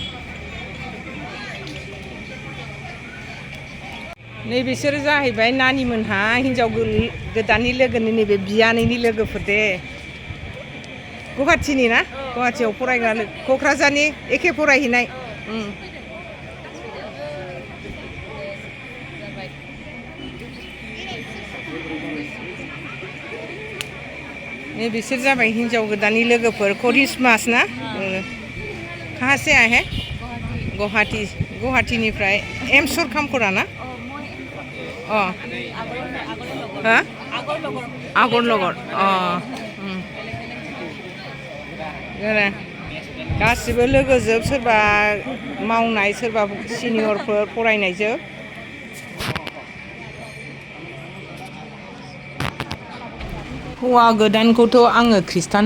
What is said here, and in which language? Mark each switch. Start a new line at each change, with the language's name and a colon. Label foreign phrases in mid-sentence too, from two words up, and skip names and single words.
Bodo: नै बिसोरो जाहैबाय नानिमोनहा हिनजाव गोदाननि लोगोनि नैबे बियानैनि लोगोफोर दे गुवाहाटीनि ना गुवाहाटीयाव फरायग्रा क'क्राझारनि एखे फरायहैनाय ये बिसोर जाबाय हिनजाव गोदाननि लोगोफोर करिश्मास ना
Hindi: कहाँ से आए हैं
Bodo: गुवाहाटीनिफ्राय एमसर कामखरा ना आगरनगर गासिबो लोगोजोब सोरबा मावनाय सोरबा सिनियरफोर फरायनायजोब हौवा गोदानखौथ' आङो खृष्टान